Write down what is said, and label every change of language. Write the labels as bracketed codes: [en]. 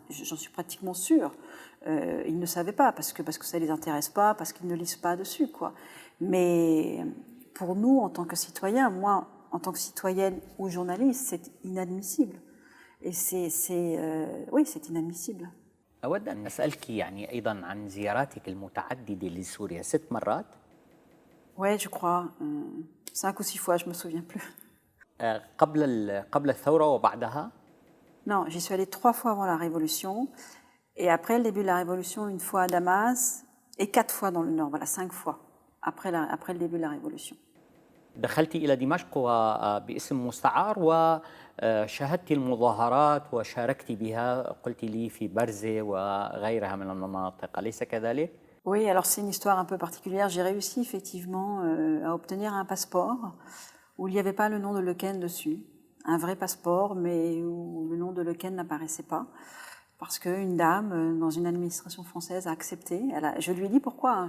[fr] J'en suis pratiquement sûre. Ils ne savaient pas parce que ça ne les intéresse pas, parce qu'ils ne lisent pas dessus, quoi. Mais pour nous, en tant que citoyens, moi, en tant que citoyenne ou journaliste, c'est inadmissible. Et oui, c'est inadmissible. [ar] أود أن أسألك يعني أيضا عن زياراتك المتعددة لسوريا 6 مرات. [fr] Oui, je crois. 5 ou 6 fois, je ne me souviens plus. [ar] قبل الثورة وبعدها؟ [fr] Non, j'y suis allée 3 fois avant la Révolution. Et après le début de la Révolution, 1 fois à Damas et 4 fois dans le Nord. Voilà, 5 fois après le début de la Révolution. [ar] دخلت إلى دمشق باسم مستعار وشاهدت المظاهرات وشاركت بها، قلت لي في برزة وغيرها من المناطق، أليس كذلك؟ [fr] Oui, alors c'est une histoire un peu particulière. J'ai réussi effectivement à obtenir un passeport où il n'y avait pas le nom de Le Ken dessus. Un vrai passeport, mais où le nom de Le Ken n'apparaissait pas. Parce qu'une dame, dans une administration française, a accepté. Je lui ai dit pourquoi. Hein.